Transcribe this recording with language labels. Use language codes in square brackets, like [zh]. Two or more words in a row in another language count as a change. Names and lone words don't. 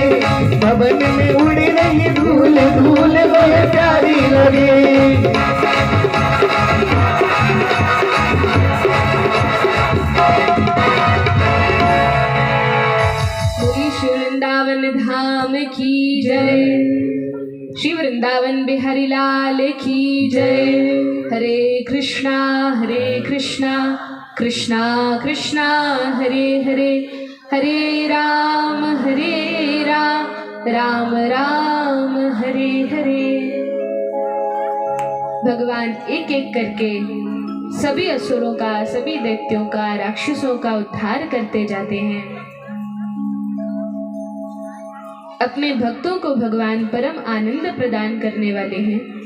[hi] भवन में उड़ रही धूल धूल मोहे प्यारी लगे। बोली श्री वृंदावन धाम की जय, श्री वृंदावन बिहारी लाल की जय। हरे कृष्णा कृष्णा कृष्णा हरे हरे, हरे राम राम राम हरे हरे। भगवान एक एक करके सभी असुरों का, सभी दैत्यों का, राक्षसों का उद्धार करते जाते हैं। अपने भक्तों को भगवान परम आनंद प्रदान करने वाले हैं।